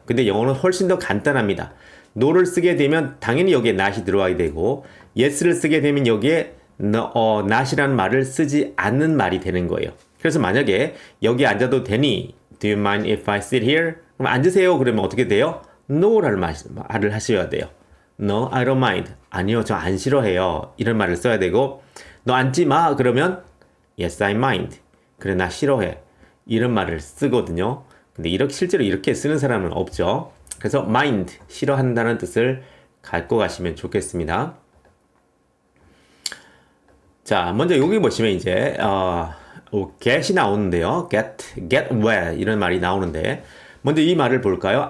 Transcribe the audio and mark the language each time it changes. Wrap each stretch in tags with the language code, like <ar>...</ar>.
<ko>근데 영어는 훨씬 더 간단합니다. no를 쓰게 되면 당연히 여기에 not이 들어가게 되고 yes를 쓰게 되면 여기에 not이라는 말을 쓰지 않는 말이 되는 거예요. 그래서 만약에 여기 앉아도 되니?</ko> <en>Do you mind if I sit here?</en> <ko>그럼 앉으세요. 그러면 어떻게 돼요? no라는 말을 하셔야 돼요.</ko> <en>No, I don't mind.</en> <ko>아니요, 저 안 싫어해요. 이런 말을 써야 되고 너 앉지 마. 그러면</ko> <en>Yes, I mind.</en> <ko>그래, 나 싫어해. 이런 말을 쓰거든요. 근데 실제로 이렇게 쓰는 사람은 없죠. 그래서 mind, 싫어한다는 뜻을 갖고 가시면 좋겠습니다. 자, 먼저 여기 보시면 이제 get이 나오는데요. get wet 이런 말이 나오는데 먼저 이 말을 볼까요?</ko>